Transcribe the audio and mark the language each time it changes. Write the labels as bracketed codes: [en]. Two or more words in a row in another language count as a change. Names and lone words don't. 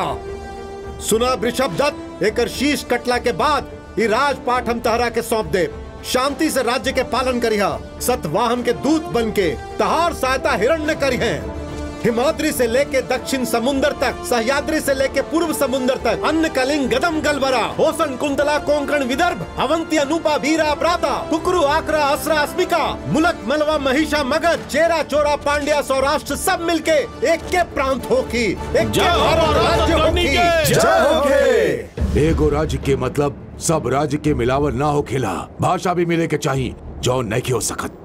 [bho] सुना वृषभदत्त, एकर शीश कटला के बाद ये राजपाट हम तहरा के सौंप दे। शांति से राज्य के पालन करिहा। सतवाहन के दूत बन के तहार सहायता हिरण्य करिहे। हिमाद्री से लेके दक्षिण समुद्र तक, सह्याद्री से लेके पूर्व समुद्र तक, अन्न कलिंग गदम गलबरा, होसन कुंतला कोंकण विदर्भ, अवंती अनुपा वीरा प्राता, कुकरू आकरा असरा अस्मिका, मुलक मलवा महिषा मगध, चेरा चोरा पांड्या सौराष्ट्र सब मिलके एक के प्रांत होकी, एक के राज्य होकी। जय होके। एगो राज्य के मतलब सब राज्य के मिलावर ना हो खेला, भाषा भी मिले के चाहिए, जो नहीं हो सकत।